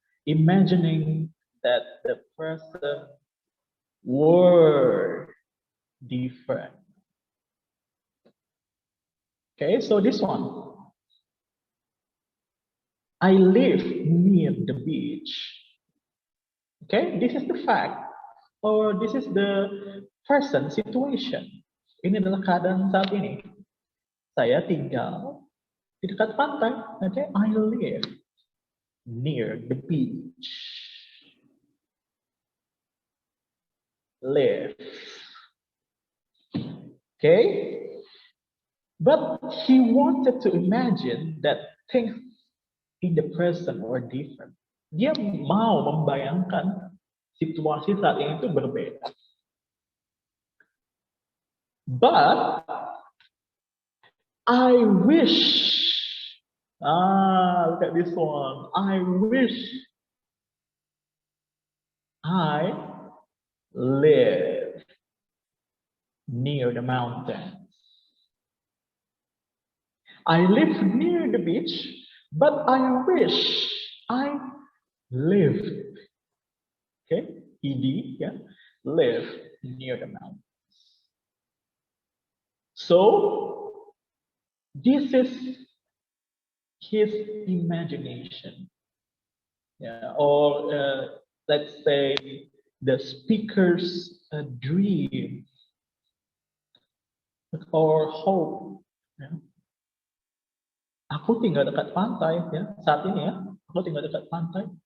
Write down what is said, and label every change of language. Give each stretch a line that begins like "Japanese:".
English: Imagining that the present were different. Okay, so this one. I live near the beach. Okay, this is the fact, or this is the present situation.
Indonesian: Ini adalah keadaan saat ini. Saya tinggal di dekat pantai.
English: Okay, I live near the beach. Live. Okay. But he wanted to imagine that things in the present were different.
Indonesian: Dia mau membayangkan situasi saat ini itu berbeda.
English: But I wish, look at this one. I wish I live near the mountains. I live near the beach, but I wish I lived, okay, ed, yeah, live near the mountains. So this is his imagination, yeah, or let's say the speaker's dream or hope. Yeah.
Indonesian: Aku tinggal dekat pantai, ya, saat ini ya, aku tinggal dekat pantai.